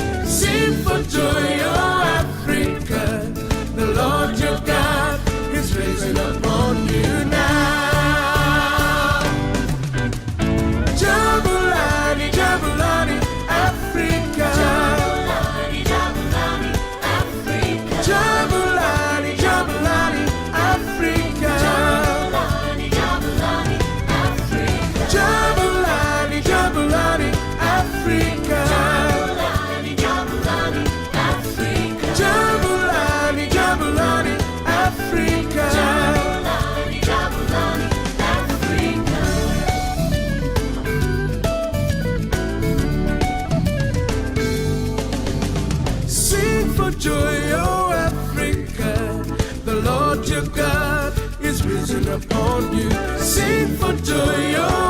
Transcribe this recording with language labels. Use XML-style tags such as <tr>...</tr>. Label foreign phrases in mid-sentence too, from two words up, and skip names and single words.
<en>Sing for joy, oh Africa, the Lord your God is risen upon you now.</en> <zu>Jabulani, Jabulani, Africa. Jabulani, Jabulani, Africa. Jabulani, Jabulani, Africa. Jabulani, Jabulani, Africa. Jabulani, Jabulani, Africa. Jabulani, Jabulani, Africa. Jabulani, Jabulani, Africa.</zu> <en>Sing for joy, oh Africa, the Lord your God is risen upon you. Sing for joy, oh</en>